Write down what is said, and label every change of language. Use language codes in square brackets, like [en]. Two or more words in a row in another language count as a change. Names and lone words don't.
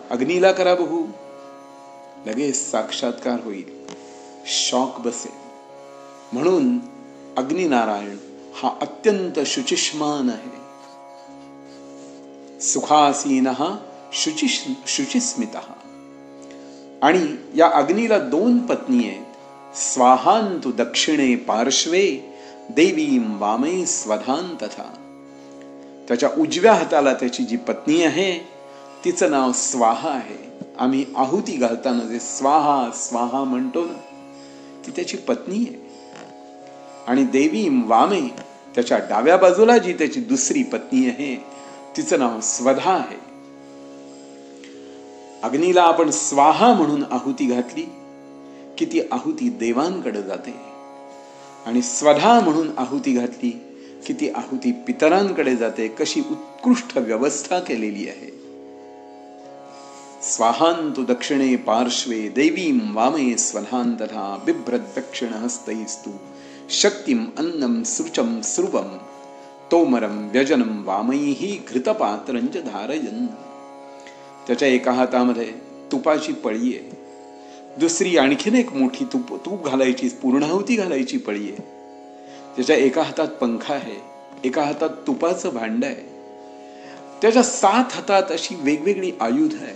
[mr] अग्नीला करा बघू, लगेच साक्षात्कार होईल, शॉक बसेल. म्हणून अग्निनारायण हा अत्यंत शुचिष्मान आहे. [sa] सुखासीनः शुचिस्मितः. [mr] आणि या अग्नीला 2 पत्नी आहेत. [sa] स्वाहांतु दक्षिणे पार्श्वे देवीं वामे स्वधान तथा. [mr] त्याच्या उजव्या हाताला त्याची जी पत्नी आहे तिचं नाव स्वाहा आहे. आम्ही आहुती घालताना जे स्वाहा स्वाहा म्हणतो ना, ती त्याची पत्नी आहे. [sa] आणि देवीं वामे, [mr] त्याच्या डाव्या बाजूला जी त्याची दुसरी पत्नी आहे तिचं नाव स्वधा आहे. अग्नीला आपण स्वाहा म्हणून आहुती घातली की ती आहुती देवांकडे जाते, आणि स्वधा म्हणून आहुती घातली की ती आहुती पितरांकडे जाते. कशी उत्कृष्ट व्यवस्था केलेली आहे. [sa] स्वाहांतु दक्षिणे पार्श्वे देवीं वामे स्वधान तथा बिभ्रत दक्षिण हस्तैस्तु शक्तिम अन्नम सृचम स्रुवम तोमरम व्यजनम वामैहि घृतपात्रंच धारयन्. [mr] त्याच्या एका हातामध्ये तुपाची पळी आहे, दुसरी आणखीन एक मोठी तूप घालायची, पूर्णाहुती घालायची पळी आहे. त्याच्या एका हातात पंखा आहे, एका हातात तुपाचं भांड आहे. त्याच्या 7 हातात अशी वेगवेगळी आयुध आहेत.